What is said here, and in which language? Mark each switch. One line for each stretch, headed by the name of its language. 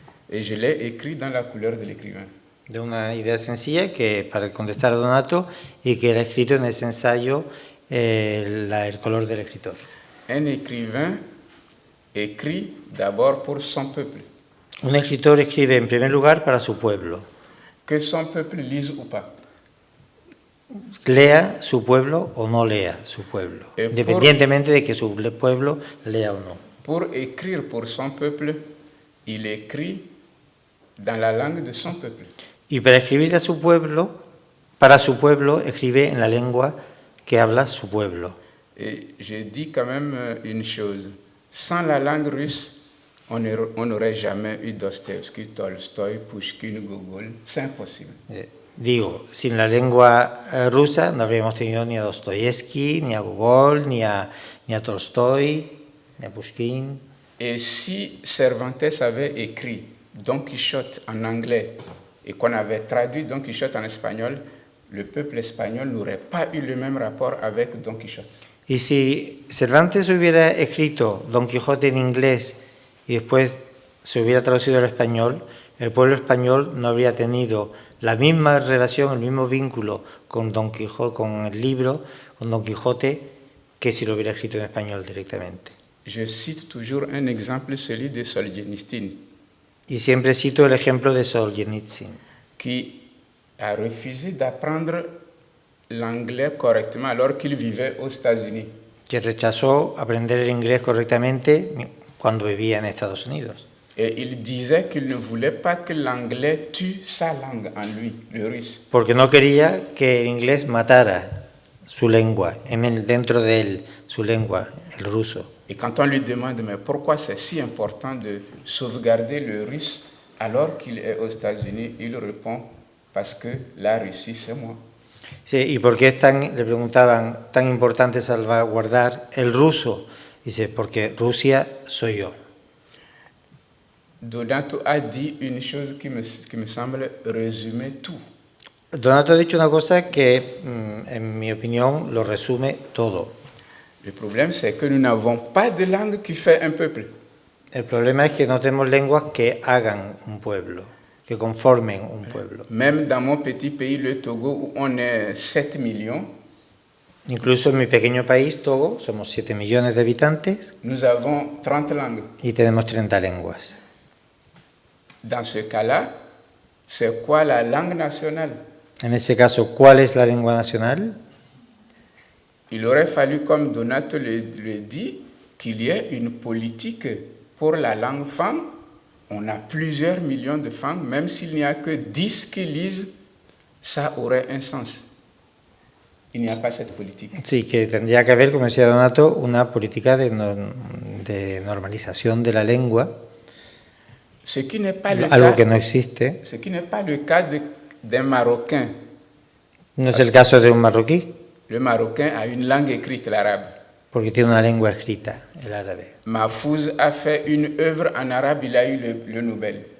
French: Et je l'ai écrit dans la couleur de l'écrivain.
Spanish: De una idea sencilla que para contestar a Donato y que era escrito en ese ensayo el color del escritor.
French: Un écrivain écrit d'abord pour son peuple.
Spanish: Un escritor escribe en primer lugar para su pueblo.
French: Que son peuple lise ou pas.
Spanish: Lea su pueblo o no lea su pueblo, independientemente de que su pueblo lea o no.
French: Pour écrire pour son peuple, il écrit dans la langue de son peuple.
Spanish: Y para escribir a su pueblo, para su pueblo, escribe en la lengua que habla su pueblo.
French: Et je dis quand même une chose, sans la langue russe, on n'aurait jamais eu Dostoïevski, Tolstoï, Pushkin, Gogol, c'est impossible.
Spanish: Digo, sin la lengua rusa no habríamos tenido ni a Dostoyevsky, ni a Gogol, ni a Tolstoy, ni a Pushkin.
French: Et si Cervantes avait écrit Don Quichotte en anglais et qu'on avait traduit Don Quichotte en espagnol, le peuple espagnol n'aurait pas eu le même rapport avec Don Quichotte.
Spanish: Y si Cervantes hubiera escrito Don Quijote en inglés y después se hubiera traducido al español, el pueblo español no habría tenido la misma relación, el mismo vínculo con Don Quijote, con el libro, con Don Quijote, que si lo hubiera escrito en español directamente.
French: Je cite toujours un exemple, celui de Solzhenitsyn.
Spanish: Y siempre cito el ejemplo de Solzhenitsyn,
French: qui a refusé d'apprendre l'anglais correctement alors qu'il vivait aux États-Unis.
Spanish: que rechazó aprender el inglés correctamente cuando vivía en Estados Unidos.
French: Et il disait qu'il ne voulait pas que l'anglais tue sa langue en lui, le russe.
Spanish: Porque no quería que el inglés matara su lengua, dentro de él, su lengua, el ruso.
French: Et quand on lui demande mais pourquoi c'est si important de sauvegarder le russe alors qu'il est aux États-Unis, il répond parce que la Russie c'est moi.
Spanish: Sí, ¿y por qué le preguntaban, tan importante salvaguardar el ruso? Dice, porque Rusia soy yo.
French: Donato a dit une chose qui me semble résumer tout.
Spanish: Donato ha dicho una cosa que, en mi opinión, lo resume todo.
French: Le problème, c'est que nous n'avons pas de langue qui fait un peuple.
Spanish: El problema es que no tenemos lenguas que hagan un pueblo, que conformen un pueblo.
French: Même dans mon petit pays, le Togo, où on est 7 millions,
Spanish: Incluso en mi pequeño país, Togo, somos 7 millones de habitantes
French: nous avons 30 langues.
Spanish: y tenemos 30 lenguas.
French: Dans ce cas-là, c'est quoi la langue nationale?
Spanish: En ese caso, ¿cuál es la lengua nacional?
French: Il aurait fallu, comme Donato le dit, qu'il y ait une politique pour la langue femme. On a plusieurs millions de femmes, même s'il n'y a que 10 qui lisent, ça aurait un sens. Il n'y a pas cette politique.
Spanish: Sí, que tendría que haber, como decía Donato, una política de normalización de la lengua,
French: Ce qui n'est pas le
Spanish: algo
French: cas,
Spanish: que no existe.
French: ce qui n'est pas le cas d'un Marocain.
Spanish: No es el caso de un marroquí,
French: Le Marocain a une langue écrite, l'arabe.
Spanish: porque tiene una lengua escrita, el árabe.
French: Mahfouz a fait une œuvre en arabe, il a eu le Nobel.